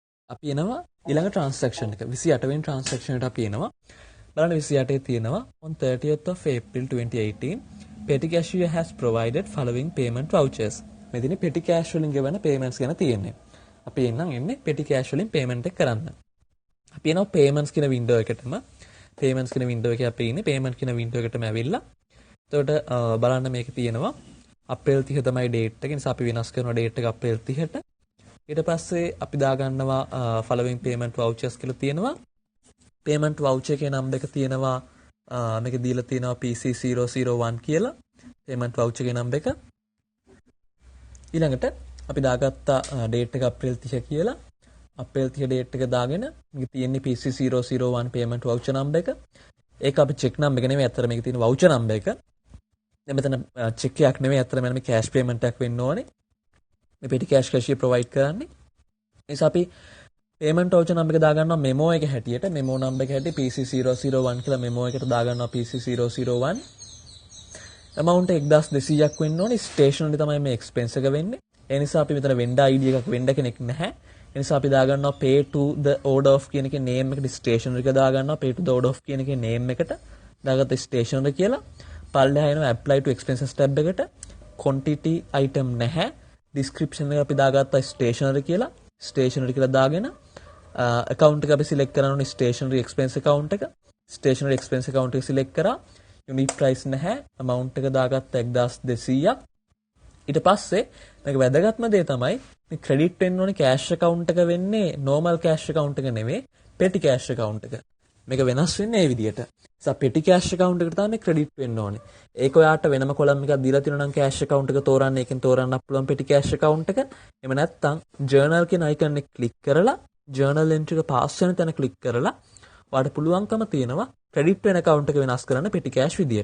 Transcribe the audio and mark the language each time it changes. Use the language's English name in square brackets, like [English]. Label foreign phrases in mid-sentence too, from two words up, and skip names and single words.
[Sinhala] අපි එනවා ඊළඟ transaction එක 28 වෙනි transaction එකට අපි එනවා. බලන්න 28 තියෙනවා [English] on 30th of April 2018 petty cashier has provided following payment vouchers. [Sinhala] මෙදින [English] petty cash [Sinhala] වලින් ගෙවන payments ගැන තියෙන්නේ. අපි එන්නම් එන්නේ [English] petty cash [Sinhala] වලින් payment එක කරන්න. අපි එනවා payments කියන window එකටම. payments කියන window එකේ අපි ඉන්නේ payment කියන window එකටම ඇවිල්ලා. එතකොට බලන්න මේක තියෙනවා අප්‍රේල් 30 තමයි date එක. නිසා අපි වෙනස් කරනවා date එක අප්‍රේල් 30ට. ඊට පස්සේ අපි දාගන්නවා [English] following payment vouchers [Sinhala] කියලා තියෙනවා. [English] payment voucher [Sinhala] එකේ නම් එක තියෙනවා මේක දීලා තියෙනවා PC001 කියලා [English] payment voucher [Sinhala] එකේ නම් එක. ඊළඟට අපි දාගත්ත date එක අප්‍රේල් 30 කියලා. අප්‍රේල් 30 date එක දාගෙන මේක තියෙන්නේ [English] PC001 payment voucher number [Sinhala] එක. ඒක අපි [English] check number [Sinhala] එක නෙමෙයි අතර මේක තියෙන [English] voucher number [Sinhala] එක. දැන් මෙතන check එකක් නෙමෙයි අතර මේ [English] cash payment [Sinhala] එකක් වෙන්න ඕනේ. මේ [English] petty cash cashier provide [Sinhala] කරන්නේ. ඒ නිසා අපි [English] payment voucher number [Sinhala] එක දාගන්නවා memo එක හැටියට [English] memo number [Sinhala] එක හැටියට PC001 කියලා memo එකට දාගන්නවා PC001 amount 1200ක් වෙන්න ඕනේ stationery තමයි මේ expense එක වෙන්නේ ඒ නිසා අපි මෙතන [English] vendor ID [Sinhala] එකක් vendor කෙනෙක් නැහැ ඒ නිසා අපි දාගන්නවා [English] pay to the order of [Sinhala] කියන එකේ name එකට stationery එක දාගන්නවා [English] pay to the order of [Sinhala] කියන එකේ name එකට දාගත්ත stationery කියලා පල්ලෙහා එනවා [English] apply to expenses tab [Sinhala] එකට [English] quantity item [Sinhala] නැහැ description එක අපි දාගත්තා stationery කියලා දාගෙන account එක අපි select කරන්න ඕනේ [English] stationery expense account [Sinhala] එක [English] stationery expense account [Sinhala] එක select කරා [English] unit price [Sinhala] නැහැ amount එක දාගත්ත 1200ක් ඊට පස්සේ මේක වැදගත්ම දේ තමයි මේ credit වෙන්න ඕනේ [English] cash account [Sinhala] එක වෙන්නේ [English] normal cash account [Sinhala] එක නෙමෙයි [English] petty cash account [Sinhala] එක මේක වෙනස් වෙන්නේ මේ විදිහට නිසා [English] petty cash account [Sinhala] එකට තමයි credit වෙන්න ඕනේ ඒක ඔයාට වෙනම column එකක් දීලා තියෙනවා නම් [English] cash account [Sinhala] එක තෝරන්න ඒකෙන් තෝරන්නත් පුළුවන් [English] petty cash account [Sinhala] එක එහෙම නැත්නම් journal කියන icon එක click කරලා [English] journal entry [Sinhala] එක pass වෙන තැන click කරලා ඔයාලට පුළුවන්කම තියෙනවා credit වෙන account එක වෙනස් කරන්න [English] petty cash [Sinhala] විදියට.